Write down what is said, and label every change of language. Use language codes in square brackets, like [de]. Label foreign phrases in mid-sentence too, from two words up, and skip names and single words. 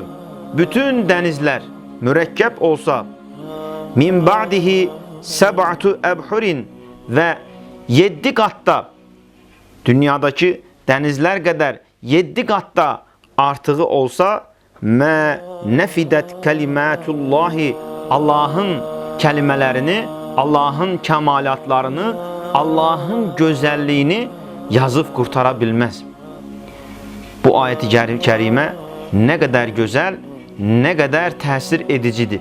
[tr] Bütün denizler mürekkep olsa, [ar] من بعده سبعة أبحر. [tr] Ve 7 katta, dünyadaki denizler kadar 7 katta artığı olsa, [ar] ما نفدت كلمات الله. [az] Allah'ın kəlimələrini, Allahın kəmalatlarını, Allahın gözəlliyini yazıb qurtara bilməz. Bu ayət-i kərimə nə qədər gözəl, nə qədər təsir edicidir.